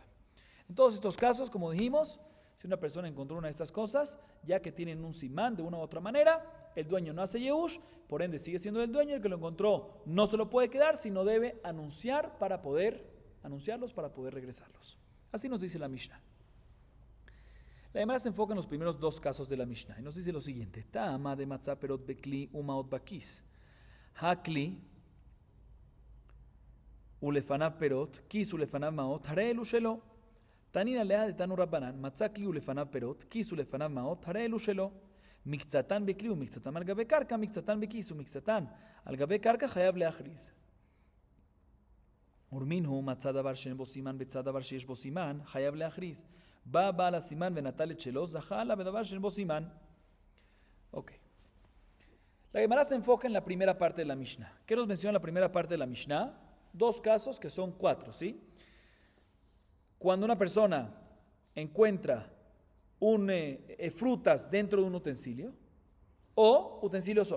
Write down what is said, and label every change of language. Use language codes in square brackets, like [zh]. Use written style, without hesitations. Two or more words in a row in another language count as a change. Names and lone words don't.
[es] En todos estos casos, como dijimos, si una persona encontró una de estas cosas, ya que tienen un simán de una u otra manera, el dueño no hace Yehush, por ende sigue siendo el dueño, el que lo encontró no se lo puede quedar, sino debe anunciarlos para poder regresarlos. Así nos dice la Mishnah. La Gemara se enfoca en los primeros dos casos de la Mishnah y nos dice lo siguiente: [he] טעמא דמצא פירות בכלי ומעות בכיס. הכלי ולפניו פירות כיס ולפניו מעות, הרי אלו שלו. תנינא להא דתנו רבנן מצא כלי ולפניו פירות כיס ולפניו מעות הרי אלו שלו. מקצתן בכלי ומקצתן על גבי קרקע, מקצתן בכיס ומקצתן על גבי קרקע חייב להכריז. ורמין הוא מצא דבר שאין בו סימן בצד דבר שיש בו סימן, חייב להכריז. בא בעל הסימן ונטל את שלו, זכה לה בדבר שאין בו סימן. [es] Ok. La Gemara se enfoca en la primera parte de la Mishnah. ¿Qué nos menciona la primera parte de la Mishnah? Dos casos que son cuatro, ¿sí? Cuando una persona encuentra frutas dentro de un utensilio o utensilio solo.